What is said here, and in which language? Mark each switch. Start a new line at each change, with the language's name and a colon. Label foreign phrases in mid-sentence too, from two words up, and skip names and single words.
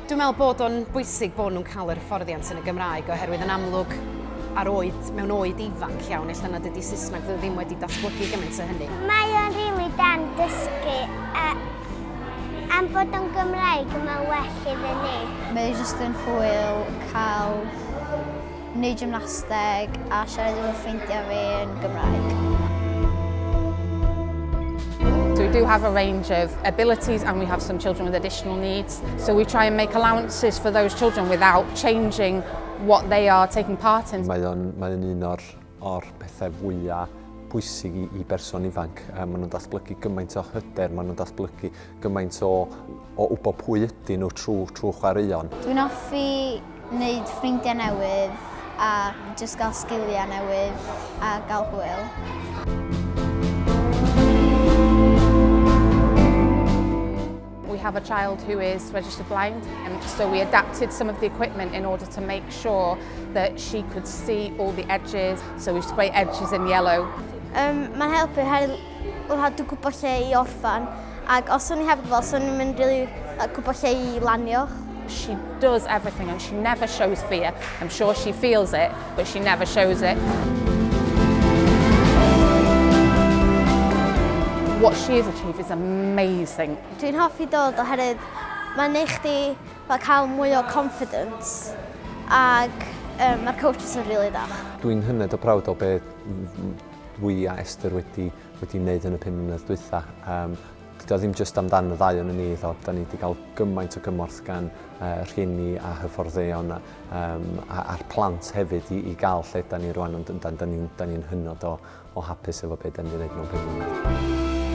Welsh: Dwi'n meddwl bod o'n bwysig bod nhw'n cael yr hyfforddiant yn y Gymraeg oherwydd yn amlwg mewn oed ifanc iawn, ella nad ydy Saesneg ddim wedi datblygu gymaint o hynny. Mae o'n rili dan dysgu am bod o'n Gymraeg mae'n well iddyn ni. Mae jyst yn hwyl cael wneud gymnasteg a siarad efo ffrindiau fi yn Gymraeg.
English: So we do have a range of abilities and we have some children with additional needs. So we try and make allowances for those children without changing what they are taking part in.
Welsh: Mae o'n un o'r pethau fwyaf bwysig i berson ifanc. Maen nhw'n datblygu gymaint o hyder, maen nhw'n datblygu gymaint o wybod pwy ydyn nhw trwy chwaraeon. Dwi'n hoffi wneud ffrindiau newydd a jyst gael sgiliau newydd a gael hwyl.
English: We have a child who is registered blind, and so we adapted some of the equipment in order to make sure that she could see all the edges. So we spray edges in yellow.
Welsh: Mae'n helpu oherwydd dwi'n gwybod lle i orffan, ac os o'n i hefyd fel, so o'n i'n gwybod lle i lanio.
English: She does everything and she never shows fear. I'm sure she feels it, but she never shows it. What she has achieved is amazing.
Welsh: Dwi'n hoffi dod oherwydd mae'n neud chdi cael mwy o confidence, ac mae'r coaches yn rili da. Dwi'n hynod o prawd o beth dwi a Esther wedi wneud yn y 5 mlynedd dwytha. Dydy o ddim jyst amdan y ddau o'n ni, da ni wedi cael gymaint o gymorth gan rhieni a hyfforddeuon a'r plant hefyd i gael lle da ni rwan, ond da ni'n hynod o hapus efo beth da ni'n gwneud mewn 5 mlynedd.